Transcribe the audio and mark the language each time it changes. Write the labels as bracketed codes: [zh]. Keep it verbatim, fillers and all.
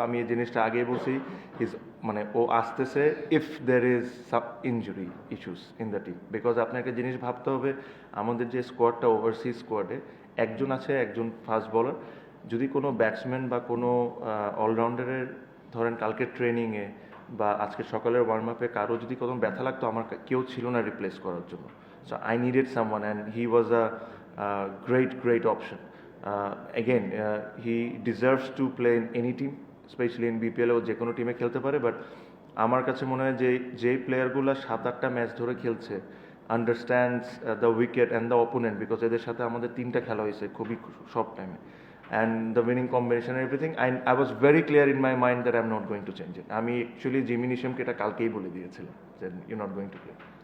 [bn] আমি এই জিনিসটা আগেই বলছি, ইজ মানে ও আসতেছে [en] if there is sub injury issues in the team, [bn] because আপনাকে জিনিস ভাবতে হবে, আমাদের যে স্কোয়াডটা ওভারসিজ স্কোয়াডে একজন আছে একজন ফাস্ট বলার, যদি কোনো ব্যাটসম্যান বা কোনো অলরাউন্ডারের ধরেন কালকের ট্রেনিংয়ে বা আজকে সকালের ওয়ার্ম আপে কারো যদি কোনো ব্যথা লাগতো, আমার কা- কেউ ছিল না রিপ্লেস করার জন্য। [en] So I needed someone and he was a great great option. Again he deserves to play in any team, specially in BPL, [bn] ও যে কোনো টিমে খেলতে পারে। বাট আমার কাছে মনে হয় যে যে প্লেয়ারগুলো সাত আটটা ম্যাচ ধরে খেলছে, [en] understands uh, the wicket and the opponent, because [bn] এদের সাথে আমাদের তিনটা খেলা হয়েছে খুবই [en] short time এ, and the winning combination and everything. And I was very clear in my mind that I'm not going to change it. [bn] আমি actually Jimmy নিশামকে এটা কালকেই বলে দিয়েছিলাম যে [en] you're not going to play.